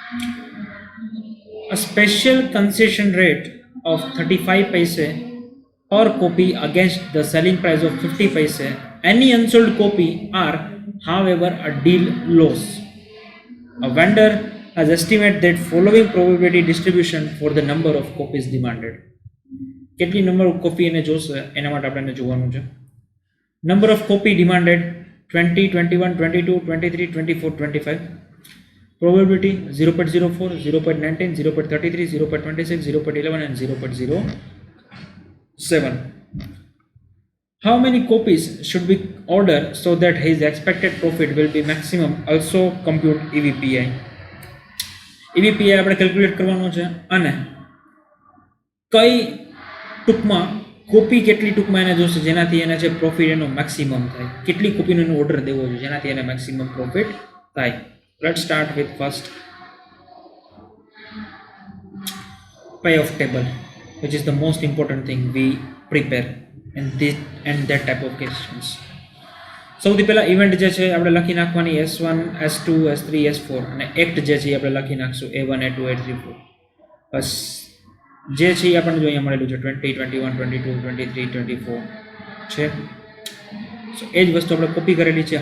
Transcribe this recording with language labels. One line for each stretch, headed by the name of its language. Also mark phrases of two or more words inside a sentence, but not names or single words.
English: A special concession rate of 35 paise per copy against the selling price of 50 paise. Any unsold copy are however a deal loss. A vendor has estimated that following probability distribution for the number of copies demanded.
Gujarati: કેટલી
English: number of copy
Gujarati: એને જોશે એના માટે આપણે જોવાનું છે.
English: number of copy demanded
Gujarati: 20, 21, 22, 23, 24, 25.
English: Probability 0.04, 0.19, 0.33, 0.26, 0.11 and 0.07. How many copies should we order so that his expected profit will be maximum? Also compute EVPI.
Gujarati: EVPI આપણે કેલ્ક્યુલેટ કરવાનો છે અને કઈ ટૂંકમાં કોપી કેટલી ટૂંકમાં એને જોશે જેનાથી એને જે પ્રોફિટ એનો મેક્સિમમ થાય, કેટલી કોપીનો એનો ઓર્ડર દેવો જોઈએ જેનાથી એને
English: maximum profit
Gujarati: થાય.
English: let's start with first payoff table, which is the most important thing we prepare in this and that type of questions.
Gujarati: સૌથી પહેલા ઇવેન્ટ જે છે આપણે લખી નાખવાની S1, S2, S3, S4 અને એક્ટ જે છે આપણે લખી નાખશું A1, A2, A3, 4. બસ જે છે એ આપણને જો અહીંયા મળેલું છે 20, 21, 22, 23, 24 છે. સો એ જ વસ્તુ આપણે કોપી કરેલી છે.